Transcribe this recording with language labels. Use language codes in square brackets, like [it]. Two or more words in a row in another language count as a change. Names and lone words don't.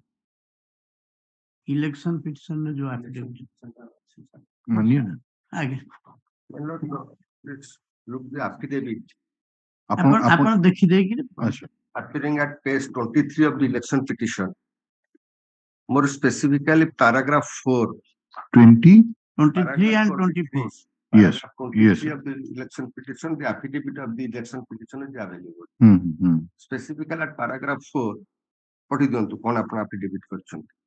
[en] election petition [or] ରେ ଯୋଉ ଆଫିଡେଭିଟ ଆଜ୍ଞା ଆପଣ ଦେଖିଦେଇକି [en] appearing at page 23 of the election petition, more specifically paragraph 4, 20, 23 and 24. Yes, yes. Of the election petition, the affidavit of the election petition is available. Specifically at paragraph 4, what is going to call upon affidavit question?